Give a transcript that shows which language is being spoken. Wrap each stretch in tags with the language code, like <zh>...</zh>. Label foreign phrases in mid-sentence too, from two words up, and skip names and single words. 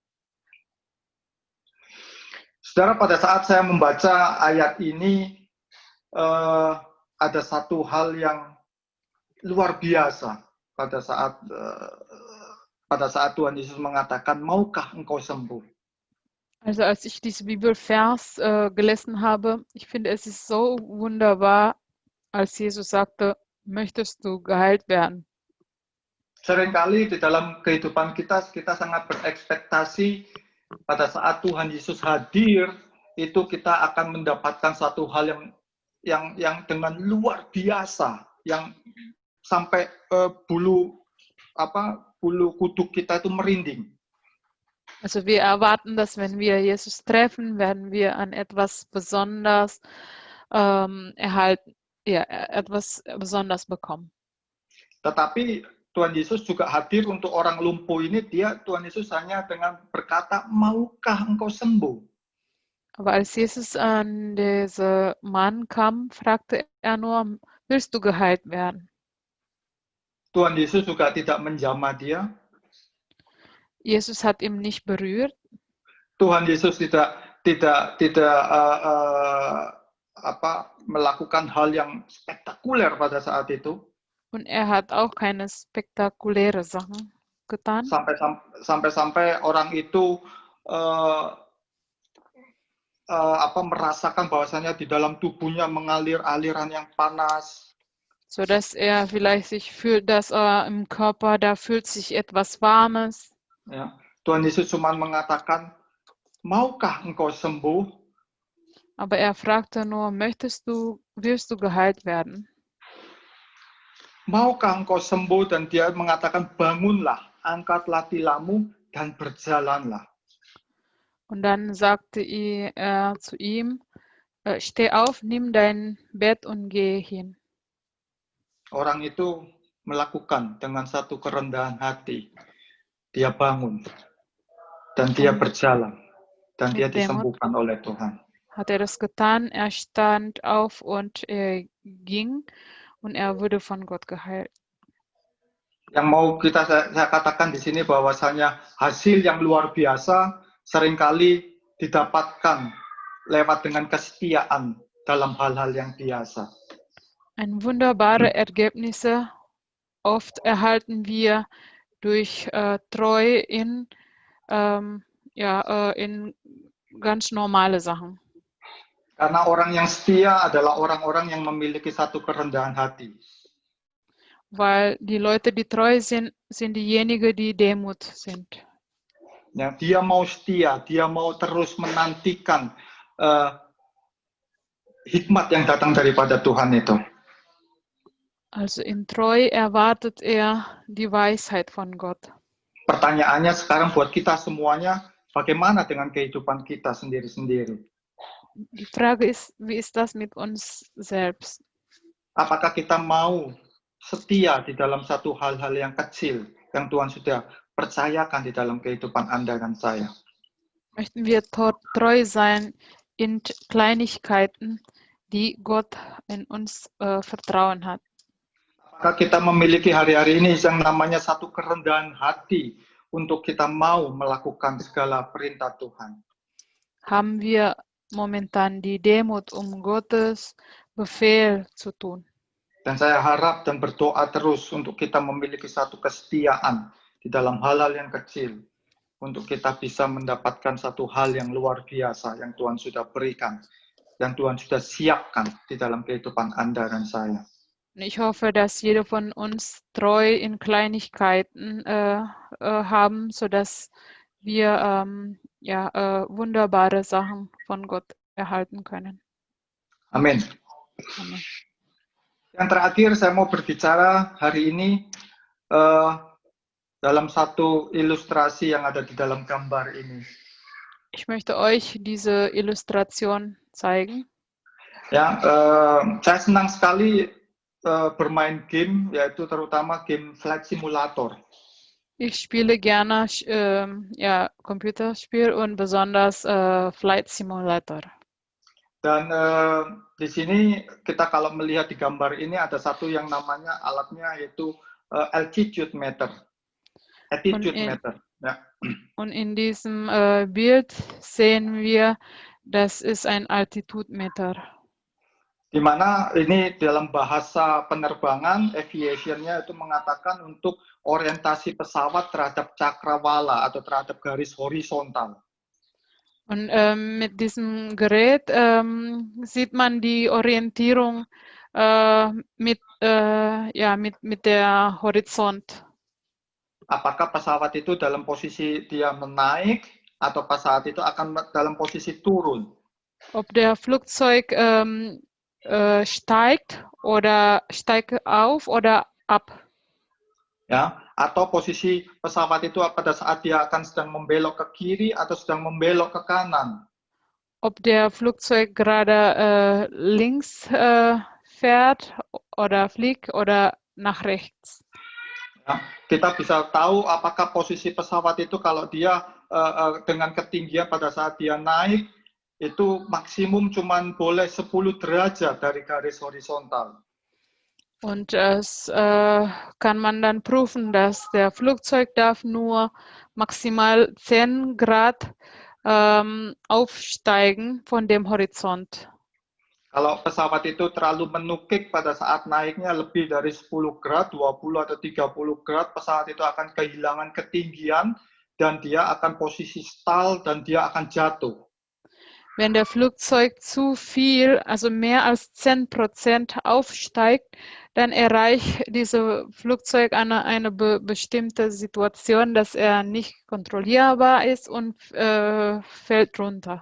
<id>Saudara, pada saat saya membaca ayat ini, ada satu hal yang luar biasa pada saat Tuhan Yesus mengatakan, maukah engkau sembuh?</id> <de>Also als ich diese Bibelvers gelesen habe, ich finde, es ist so wunderbar, als Jesus sagte, möchtest du geheilt werden?</de> <id>Seringkali di dalam kehidupan kita sangat berekspektasi pada saat Tuhan Yesus hadir, itu kita akan mendapatkan satu hal yang dengan luar biasa, yang sampai bulu kuduk kita itu merinding.</id> <de>Also wir erwarten, dass wenn wir Jesus treffen, werden wir an etwas besonders erhalten, ja, etwas besonders bekommen.</de> <id>Tetapi Tuhan Yesus juga hadir untuk orang lumpuh ini, Tuhan Yesus hanya dengan berkata, maukah engkau sembuh?</id> <de>Aber als Jesus an diesen Mann kam, fragte er nur, willst du geheilt werden?</de> <id>Tuhan Yesus juga tidak menjamah dia.</id> <de>Jesus hat ihn nicht berührt.</de> <id>Tuhan Yesus tidak melakukan hal yang spektakuler pada saat itu.</id> <de>Und er hat auch keine spektakuläre Sachen getan.</de> <id>Sampai orang itu merasakan bahwasanya di dalam tubuhnya mengalir aliran yang panas.</id> <de>So dass er vielleicht sich fühlt, dass im Körper da fühlt sich etwas Warmes.</de> <id>Ya, Tuhan Yesus cuma mengatakan, maukah engkau sembuh?</id> <de>Aber er fragte nur, willst du geheilt werden?</de> <id>Maukah engkau sembuh? Dan dia mengatakan, bangunlah, angkatlah tilammu dan berjalanlah.</id> <de>Und dann sagte er zu ihm, steh auf, nimm dein Bett und geh hin.</de> <id>Orang itu melakukan dengan satu kerendahan hati. Dia bangun dan dia berjalan dan dia</id> <de>Mit Demut</de> <id>disembuhkan oleh Tuhan.</id> <de>hat er das getan. Er stand auf und er ging und er wurde von Gott geheilt.</de> <id>Yang mau saya katakan di sini bahwasanya hasil yang luar biasa seringkali didapatkan lewat dengan kesetiaan dalam hal-hal yang biasa.</id> <de>Wunderbare Ergebnisse oft erhalten wir durch Treu in ganz normale Sachen.</de> <id>Karena orang yang setia adalah orang-orang yang memiliki satu kerendahan hati.</id> <de>Weil die Leute, die treu sind, sind diejenigen, die Demut sind.</de> <id>Ya, dia mau setia, dia mau terus menantikan hikmat yang datang daripada Tuhan itu.</id> <de>Also in Treu erwartet er die Weisheit von Gott.</de> <id>Pertanyaannya sekarang buat kita semuanya, bagaimana dengan kehidupan kita sendiri-sendiri?</id> <de>Die Frage ist, wie ist das mit uns selbst?</de> <id>Apakah kita mau setia di dalam satu hal-hal yang kecil yang Tuhan sudah percayakan di dalam kehidupan Anda dan saya?</id> <de>Möchten wir treu sein in Kleinigkeiten, die Gott in uns Vertrauen hat?</de> <id>Apakah kita memiliki hari-hari ini yang namanya satu kerendahan hati untuk kita mau melakukan segala perintah Tuhan?</id> <de>Haben wir momentan die Demut, Gottes Befehl zu tun?</de> <id>Dan saya harap dan berdoa terus untuk kita memiliki satu kesetiaan di dalam hal-hal yang kecil, untuk kita bisa mendapatkan satu hal yang luar biasa yang Tuhan sudah berikan, yang Tuhan sudah siapkan di dalam kehidupan Anda dan saya.</id> <de>Ich hoffe, dass jeder von uns treu in Kleinigkeiten haben, sodass wir wunderbare Sachen von Gott erhalten können.</de> <id>Amin.</id> <de>Amen.</de> <id>Yang terakhir saya mau berbicara hari ini dalam satu ilustrasi yang ada di dalam gambar ini.</id> <de>Ich möchte euch diese Illustration zeigen.</de> <id>Ya, saya senang sekali bermain game, yaitu terutama game Flight Simulator.</id> <de>Ich spiele gerne Computerspiel und besonders Flight Simulator.</de> <id>Dan di sini kita kalau melihat di gambar ini ada satu yang namanya alatnya yaitu</id> <en>altitude meter, attitude meter.</en> <de>Ja. Und in diesem Bild sehen wir, das ist ein Altitude-Meter.</de> <id>Di mana ini dalam bahasa penerbangan, aviationnya itu mengatakan untuk orientasi pesawat terhadap cakrawala atau terhadap garis horizontal.</id> <de>Und mit diesem Gerät sieht man die Orientierung mit der Horizont.</de> <id>Apakah pesawat itu dalam posisi dia menaik atau pesawat itu akan dalam posisi turun?</id> <de>Ob der Flugzeug steigt auf oder ab.</de> <id>Ya, atau posisi pesawat itu pada saat dia akan sedang membelok ke kiri atau sedang membelok ke kanan.</id> <de>Ob der Flugzeug gerade links fährt oder fliegt oder nach rechts.</de> <id>Ya, kita bisa tahu apakah posisi pesawat itu kalau dia dengan ketinggian pada saat dia naik itu maksimum cuman boleh 10 derajat dari garis horizontal.</id> <de>Und das kann man dann prüfen, dass der Flugzeug darf nur maximal 10 Grad aufsteigen von dem Horizont.</de> <id>Kalau pesawat itu terlalu menukik pada saat naiknya lebih dari 10 grad, 20 atau 30 grad, pesawat itu akan kehilangan ketinggian dan dia akan posisi stall dan dia akan jatuh.</id> <de>Wenn der Flugzeug zu viel, also mehr als 10% aufsteigt, dann erreicht dieses Flugzeug eine bestimmte Situation, dass er nicht kontrollierbar ist und fällt runter.</de>